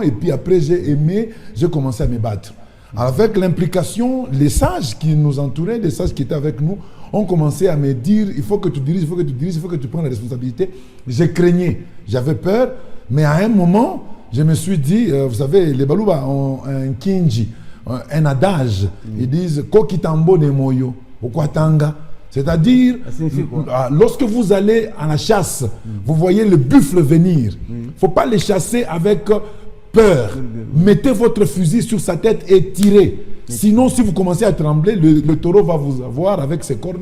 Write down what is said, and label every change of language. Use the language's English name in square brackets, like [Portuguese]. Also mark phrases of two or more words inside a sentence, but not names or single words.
[French] Et puis après, j'ai commencé à me battre. Avec l'implication, les sages qui nous entouraient, les sages qui étaient avec nous, ont commencé à me dire, il faut que tu diriges, il faut que tu diriges, il faut que tu prennes la responsabilité. J'ai craigné, j'avais peur, mais à un moment, je me suis dit, vous savez, les Balouba ont un kinji, un adage. [Luba-Katanga] Ils disent Kokitambo ne moyo, okwatanga. [French] C'est-à-dire, lorsque vous allez à la chasse, vous voyez le buffle venir. Il ne faut pas les chasser avec peur. Mettez votre fusil sur sa tête et tirez. Sinon, si vous commencez à trembler, le taureau va vous avoir avec ses cornes.